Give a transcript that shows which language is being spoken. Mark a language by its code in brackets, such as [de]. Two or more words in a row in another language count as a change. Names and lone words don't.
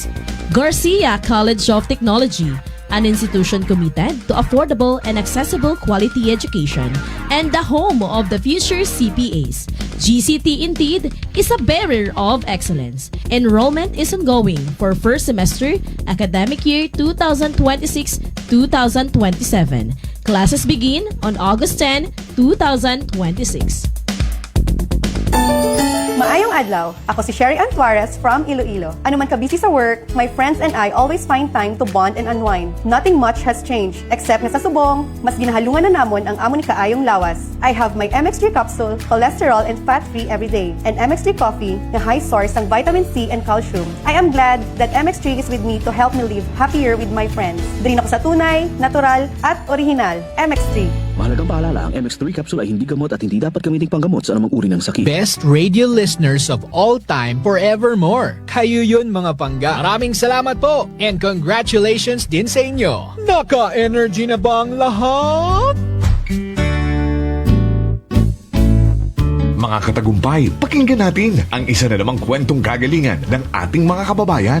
[en] Garcia College of Technology, an institution committed to affordable and accessible quality education and the home of the future CPAs. GCT indeed is a bearer of excellence. Enrollment is ongoing for first semester academic year 2026-2027. Classes begin on August 10, 2026. [hil] Maayong adlaw, ako si Sherry Antuarez from Iloilo. Ano man ka busy sa work, [en] my friends and I always find time to bond and unwind. Nothing much has changed, except [hil] na sa subong, mas ginahalungan na namon ang amo ni kaayong lawas. [en] I have my MX3 capsule, cholesterol and fat-free every day, and MX3 coffee na high source ng vitamin C and calcium. I am glad that MX3 is with me to help me live happier with my friends. [tl] Din ako sa tunay, natural, at original. MX3. Mahalagang paalala, ang MX3 capsule ay hindi gamot at hindi dapat gamiting panggamot sa anumang uri ng sakit. [en] Best radio listeners of all time forevermore. [hil] Kayo yun mga pangga. [tl] Maraming salamat po [en] and congratulations [tl] din sa inyo. Naka-energy na ba ang lahat? Mga katagumpay, pakinggan natin ang isa na namang kwentong kagalingan ng ating mga kababayan.